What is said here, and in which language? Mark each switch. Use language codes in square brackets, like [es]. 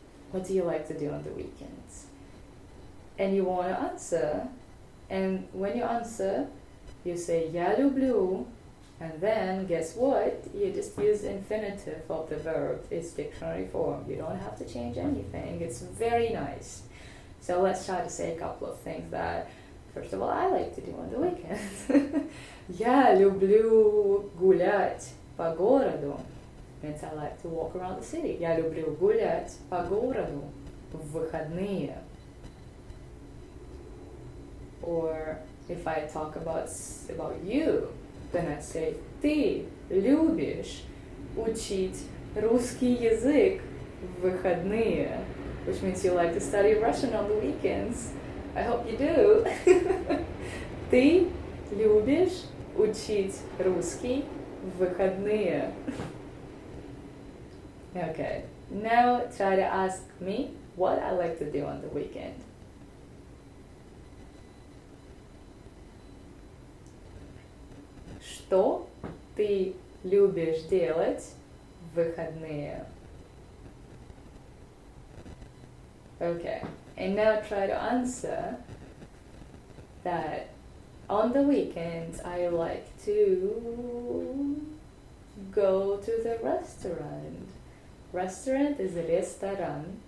[en] What do you like to do on the weekends? And you want to answer, and when you answer, you say [ru] я люблю, [en] and then guess what? You just use infinitive of the verb. It's dictionary form. You don't have to change anything. It's very nice. So let's try to say a couple of things that, first of all, I like to do on the weekends. [ru] Я люблю гулять по городу. [en] Means I like to walk around the city. [ru] Я люблю гулять по городу в выходные. [en] Or if I talk about you, then I say [ru] ты любишь учить русский язык в выходные, [en] which means you like to study Russian on the weekends. I hope you do. [ru] Ты любишь учить русский в выходные. [en] Okay, now try to ask me what I like to do on the weekend. [ru] Что ты любишь делать в выходные? [en] Okay, and now try to answer that on the weekends I like to go to the restaurant. Restaurant is ресторан.